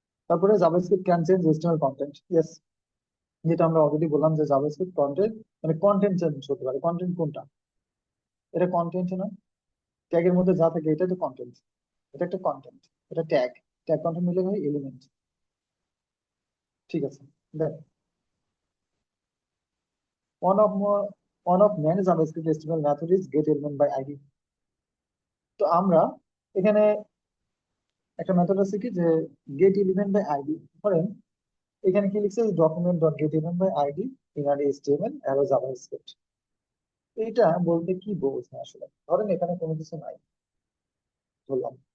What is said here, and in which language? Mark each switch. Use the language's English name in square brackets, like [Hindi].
[Bangla] তারপরে [English] JavaScript can change HTML content. [Bangla] Yes, যেটা আমরা অলরেডি বললাম, যে জাভাস্ক্রিপ্ট কন্টেন্ট মানে কন্টেন্ট চেঞ্জ করতে পারে। কন্টেন্ট কোনটা, এটা কন্টেন্ট না? ট্যাগের মধ্যে যা থাকে এটা তো কন্টেন্ট, এটা একটা কন্টেন্ট, এটা ট্যাগ। ট্যাগ কন্টেন্ট মিলে হয় এলিমেন্ট। ঠিক আছে, দেখ, [English] one of more one of many JavaScript HTML method is get element by ID। [Bangla] তো আমরা এখানে একটা মেথড আছে কি, যে গেট এলিমেন্ট বাই আইডি। ধরেন এখানে কি লিখছে, document dot gate element by ID in আর HTML arrow JavaScript. এটা বলতে কি বোঝায় আসলে, ধরেন এখানে কোনো কিছু নাই, ধরলাম।